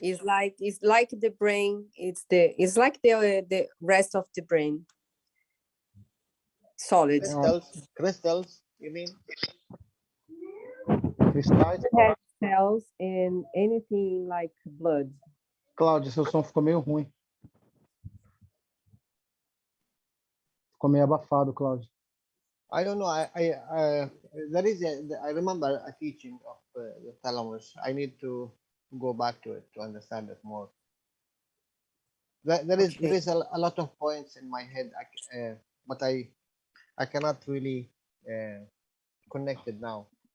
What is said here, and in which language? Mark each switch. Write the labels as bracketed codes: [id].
[en] It's like the brain. It's like the rest of the brain. Solid. Crystals, you mean? [pt] Cristais? [en] Head cells and anything like blood. [pt] Cláudia, seu som ficou meio ruim. Ficou meio abafado, Cláudia. [en] I don't know. There is I remember a teaching of the thalamus. I need to go back to it to understand it more. There is a lot of points in my head, but I cannot really connect it now.